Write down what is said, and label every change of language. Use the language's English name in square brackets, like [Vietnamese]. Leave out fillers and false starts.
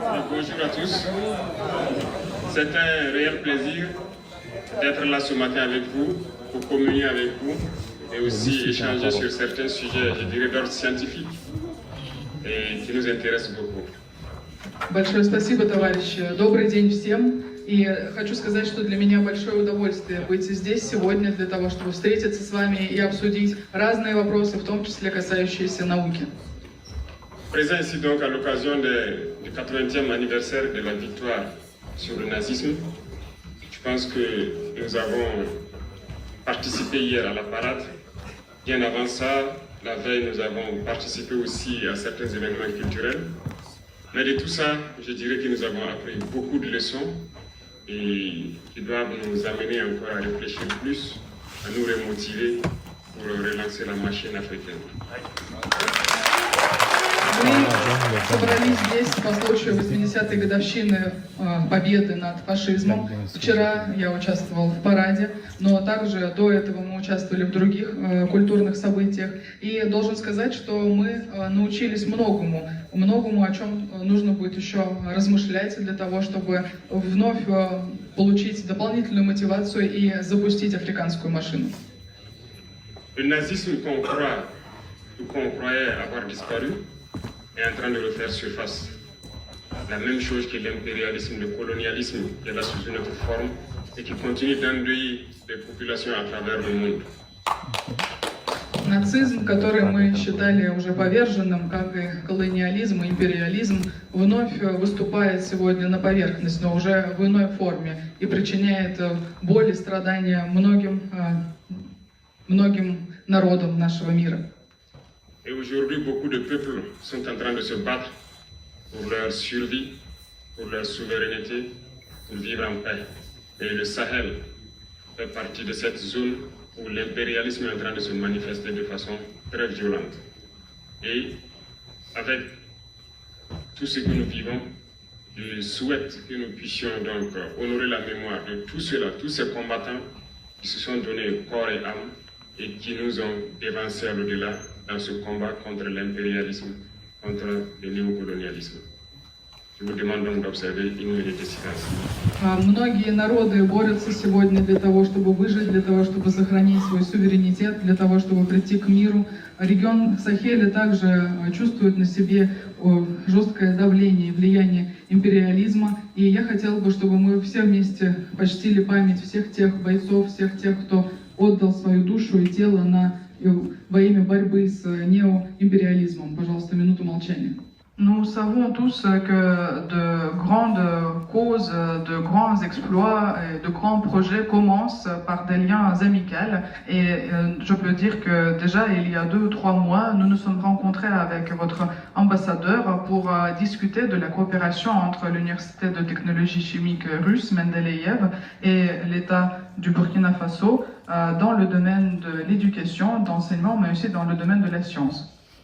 [French] Bonjour à tous, c'est un réel plaisir d'être là ce matin avec vous, pour communier avec vous et aussi échanger sur certains sujets, je dirais, d'ordre scientifique et qui nous intéressent beaucoup. [Russian] Большое спасибо, товарищи. Добрый день всем. И хочу сказать, что для меня большое удовольствие быть здесь сегодня для того, чтобы встретиться с вами и обсудить разные вопросы, в том числе касающиеся науки. [French] Présent ici donc à l'occasion du 80e anniversaire de la victoire sur le nazisme, je pense que nous avons participé hier à la parade. Bien avant ça, la veille, nous avons participé aussi à certains événements culturels. Mais de tout ça, je dirais que nous avons appris beaucoup de leçons et qui doivent nous amener encore à réfléchir plus, à nous remotiver pour relancer la machine africaine. [Russian] Мы собрались здесь по случаю 80-й годовщины победы над фашизмом. Вчера я участвовал в параде, но также до этого мы участвовали в других культурных событиях. И должен сказать, что мы научились многому, о чем нужно будет еще размышлять для того, чтобы вновь получить дополнительную мотивацию и запустить африканскую машину. [French] Le nazisme qu'on croyait avoir disparu est en train de refaire surface. La même chose que l'impérialisme, le colonialisme qui est là sous une autre forme et qui continue d'enduire les populations à travers le monde. [Russian] Нацизм, который мы считали уже поверженным, как и колониализм и империализм, вновь выступает сегодня на поверхность, но уже в иной форме и причиняет боль и страдания многим народам нашего мира. [French] Et aujourd'hui, beaucoup de peuples sont en train de se battre pour leur survie, pour leur souveraineté, pour vivre en paix. Et le Sahel fait partie de cette zone où l'impérialisme est en train de se manifester de façon très violente. Et avec tout ce que nous vivons, je souhaite que nous puissions donc honorer la mémoire de tous ceux-là, tous ces combattants qui se sont donnés corps et âme et qui nous ont évincés à l'au-delà dans ce combat contre l'impérialisme, contre le néocolonialisme. Je vous demande donc d'observer une minute de silence. [Russian] Многие народы борются сегодня для того, чтобы выжить, для того, чтобы сохранить свой суверенитет, для того, чтобы прийти к миру. Регион Сахеля также чувствует на себе жесткое давление и влияние империализма. И я хотела бы, чтобы мы все вместе почтили память всех тех бойцов, всех тех, кто отдал свою душу и тело во имя борьбы с неоимпериализмом. Пожалуйста, минуту молчания. [French] Nous savons tous que de grandes causes, de grands exploits et de grands projets commencent par des liens amicaux. Et je peux dire que déjà il y a 2 ou 3 mois, nous nous sommes rencontrés avec votre ambassadeur pour discuter de la coopération entre l'Université de technologie chimique russe Mendeleïev et l'État du Burkina Faso dans le domaine de l'éducation, d'enseignement, mais aussi dans le domaine de la science.